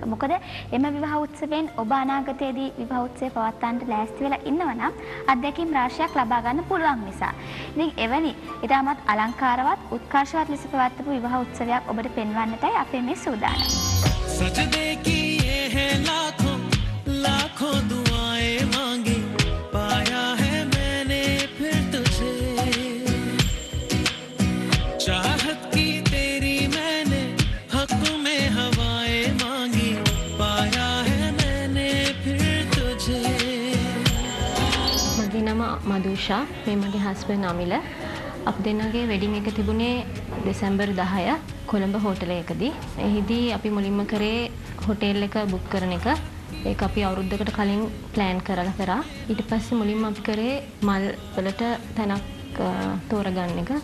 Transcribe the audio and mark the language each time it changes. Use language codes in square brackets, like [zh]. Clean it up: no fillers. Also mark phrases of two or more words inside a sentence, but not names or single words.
[si] මොකද එම විවාහ උත්සවයෙන් ඔබ අනාගතයේදී විවාහ උත්සවය පවත්වන්නට ලෑස්ති වෙලා ඉන්නවා නම් අත්දැකීම් රාශියක් ලබා ගන්න පුළුවන් නිසා. ඉතින් එවැනි ඊටමත් අලංකාරවත් උත්කර්ෂවත් ලෙස පවත්වපු විවාහ උත්සවයක් ඔබට පෙන්වන්නටයි අපේ මේ සූදානම. [hi] सजदे की ये है लाखों लाखों दुआएं मांगी पाया है मैंने फिर तुझे चाहत की तेरी मैंने हक में हवाएं मांगी पाया है मैंने फिर तुझे [si] මගේ නම මදුෂා මේ මගේ හස්බන්ඩ් අමිල අපි දෙන්නගේ වෙඩින් එක තිබුණේ දෙසැම්බර් 10 කොළඹ හෝටලයකදී. එහිදී අපි මුලින්ම කරේ හෝටල් එක බුක් කරන එක. ඒක අපි අවුරුද්දකට කලින් ප්ලෑන් කරලා ඊට පස්සේ මුලින්ම අපි කරේ මල් වලට තැනක් තෝරගන්න එක.